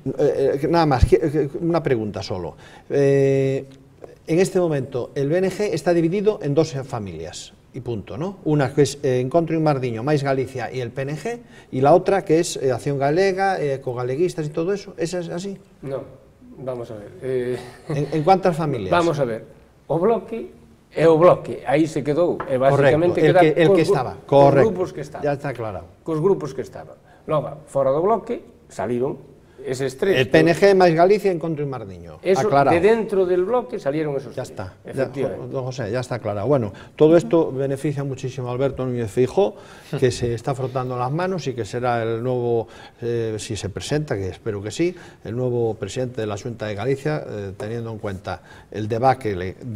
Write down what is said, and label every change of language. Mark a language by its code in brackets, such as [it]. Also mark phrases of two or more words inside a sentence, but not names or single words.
[es] Nada más, una pregunta solo. En este momento el BNG está dividido en dos familias y punto, ¿no? Una que es Encontro Inmardiño, Mais Galicia y el PNG, y la otra que es Acción Galega, ecogaleguistas y todo eso. ¿Es así? No, vamos a ver. ¿En cuántas familias? Vamos a ver. [gl] O bloque é o bloque, aí se quedou, e basicamente [es] correcto, el que estaba, correcto, grupos que estaban. Ya está aclarado. [gl] Cos grupos que estaban. Logo, fora do bloque, saliron eses tres. [es] El PNG, Mais Galicia, Encontro Inmardiño. Eso, aclarado. De dentro del bloque salieron esos ya tres. Está. Efectivamente. Don José, ya está aclarado. Bueno, todo esto beneficia muchísimo a Alberto Núñez Feijóo, que se está frotando las manos y que será el nuevo, si se presenta, que espero que sí, el nuevo presidente de la Xunta de Galicia, teniendo en cuenta el debacle